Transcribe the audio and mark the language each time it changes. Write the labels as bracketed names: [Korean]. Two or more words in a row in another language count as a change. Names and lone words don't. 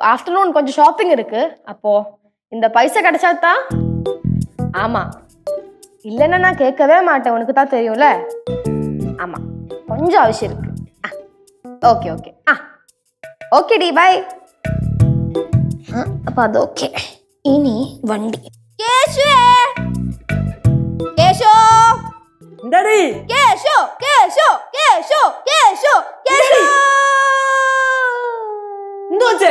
[Tamil] ஆஃப்டர்நூன் கொஞ்சம் ஷாப்பிங் இருக்கு. அப்போ இந்த பைசா கிடைச்சாத்தா? ஆமா, இல்லைன்னா நான் கேட்கவே மாட்டேன், உனக்கு தான் தெரியும்ல. ஆமா, கொஞ்சம் அவசியம் இருக்கு. [English] okay okay okay [Tamil] டி, பை. [Malayalam] അപ്പൊ അതൊക്കെ. ഇനി വണ്ടി. കേശു കേശു എന്താടി കേശു കേശു കേശു കേശു കേശു എന്തു വച്ചേ?